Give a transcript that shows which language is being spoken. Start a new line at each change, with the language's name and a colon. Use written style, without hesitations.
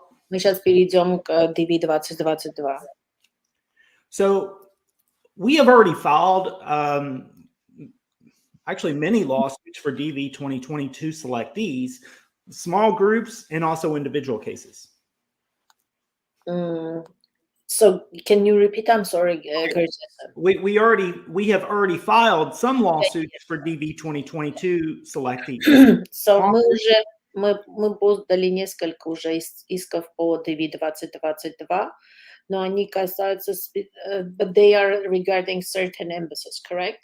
Russian: Мы сейчас перейдем к DV 2022.
English: So we have already filed actually many lawsuits for DV 2022 selectees, small groups, and also individual cases. So can you repeat? I'm sorry, Curtis. We have already filed some lawsuits for DV 2022 selectees.
Russian: So мы подали несколько уже исков по DV 2022, но они касаются,
English: but they are regarding certain embassies, correct?